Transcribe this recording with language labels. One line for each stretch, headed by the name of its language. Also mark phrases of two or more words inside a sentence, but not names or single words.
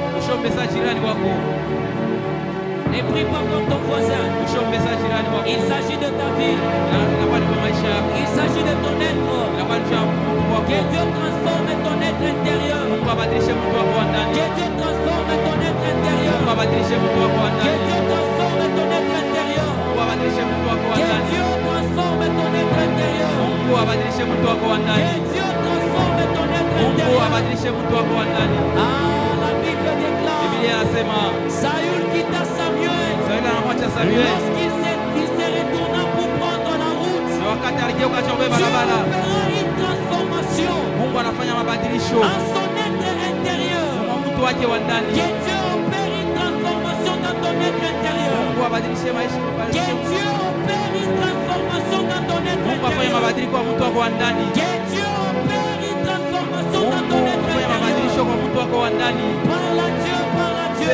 Swahili: Ushombesa jirani wako.
French: Ne prie pas comme ton voisin.
Swahili: Ushombesa jirani wako.
French: Il s'agit de ta vie.
Swahili: Inakuwa ni kwa maisha yako.
French: Il s'agit de ton être.
Swahili: Inakuwa ni kwa mtu wako.
French: Que Dieu transforme ton être intérieur.
Swahili: Mungu abadilishe mtu wako wa ndani.
French: Que Dieu transforme ton être intérieur.
Swahili: Mungu abadilishe mtu wako wa
French: Que
Swahili: ndani.
French: Dieu transforme ton être intérieur.
Swahili: Mungu abadilishe mtu wako wa
French: Que
Swahili: ndani.
French: Dieu transforme ton être intérieur.
Swahili: Mungu abadilishe mtu wako wa
French: Que
Swahili: ndani.
French: Dieu transforme ton être
Swahili: Mungu
French: intérieur.
Swahili: abadilishe mtu wako wa ndani.
French: Ah, la Bible déclare.
Swahili: Biblia inasema
French: Saül quitta Samuel.
Swahili: Sauli anamwacha Samuel.
French: Lorsqu'il s'est retourné pour prendre la route.
Swahili: Ni wakati aligeuka chombe
French: Dieu
Swahili: barabara.
French: opéra une transformation
Swahili: Mungu anafanya mabadilisho
French: en son être intérieur.
Swahili: kwa mtu wake wa ndani.
French: Que Dieu opère une transformation dans ton être intérieur.
Swahili: Mungu abadilishe maisha,
French: Que
Swahili: abadilishe.
French: Dieu opère une transformation dans ton être
Swahili: Mungu afanye
French: intérieur.
Swahili: mabadiliko kwa mtu wako wa ndani.
French: Que Dieu opère une transformation dans
Swahili: Mungu
French: ton être
Swahili: afanye mabadilisho
French: intérieur.
Swahili: kwa mtu wako wa ndani.
French: Parle à Dieu, parle à Dieu.